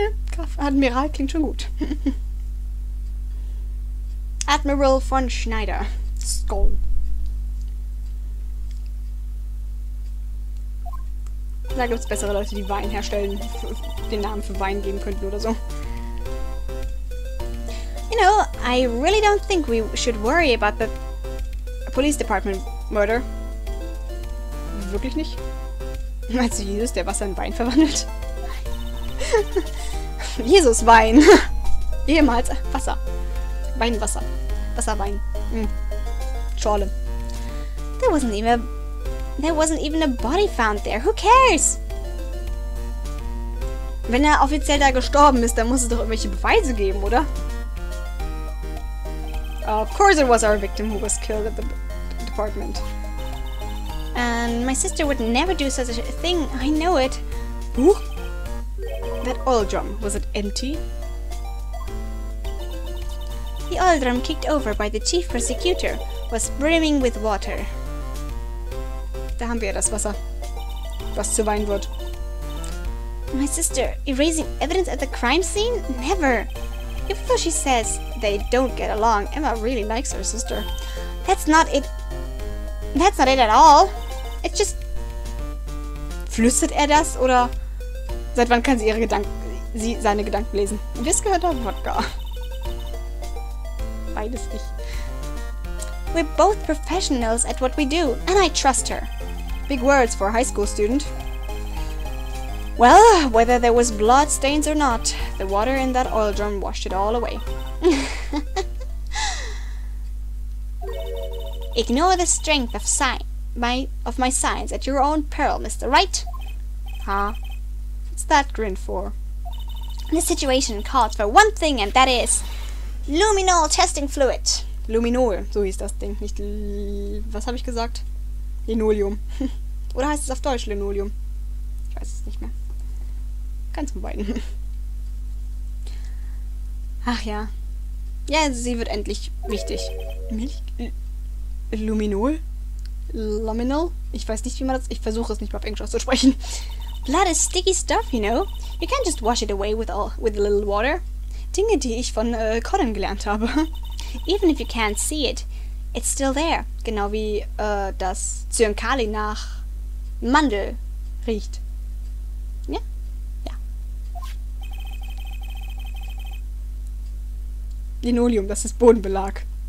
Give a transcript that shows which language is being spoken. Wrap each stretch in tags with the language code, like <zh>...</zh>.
<de>Graf Admiral klingt schon gut. Admiral von Schneider. Skoll. Da gibt es bessere Leute, die Wein herstellen, den Namen für Wein geben könnten oder so.</de> <en>You know, I really don't think we should worry about the police department murder.</en> <de>Wirklich nicht? Meinst du Jesus, der Wasser in Wein verwandelt? Jesus Wein. Ehemals Wasser. Weinwasser. Wasserwein. Schorle.</de> <en>There wasn't even a body found there. Who cares?</en> <de>Wenn er offiziell da gestorben ist, dann muss es doch irgendwelche Beweise geben, oder?</de> <en>Of course it was our victim who was killed at the department. And my sister would never do such a thing. I know it. Ooh. That oil drum, was it empty? The oil drum kicked over by the chief prosecutor was brimming with water.</en> <de>Da haben wir das Wasser, was zu Wein wird.</de> <en>My sister erasing evidence at the crime scene? Never. Even though she says they don't get along, Emma really likes her sister. That's not it. That's not it at all. It's just...</en> <de>Flüstert er das oder... Seit wann kann sie seine Gedanken lesen? Whisky oder Wodka? Beides nicht.</de> <en>We're both professionals at what we do, and I trust her. Big words for a high school student. Well, whether there was blood stains or not, the water in that oil drum washed it all away. Ignore the strength of my signs at your own peril, Mr. Right? Huh? What's that grin for? This situation calls for one thing, and that is luminol testing fluid.</en> <de>Luminol, so hieß das Ding. Nicht... Was habe ich gesagt? Linoleum. Oder heißt es auf Deutsch Linoleum? Ich weiß es nicht mehr. Ganz von beiden. Ach ja. Ja, sie wird endlich wichtig. Milch? Luminol? Luminol? Ich weiß nicht, wie man das... Ich versuche es nicht mal auf Englisch auszusprechen.</de> <en>Blood is sticky stuff, you know. You can't just wash it away with a little water.</en> <de>Dinge, die ich von Conan gelernt habe.</de> <en>Even if you can't see it, it's still there.</en> <de>Genau wie das Zyankali nach Mandel riecht. Ja? Ja. Linoleum, das ist Bodenbelag.</de>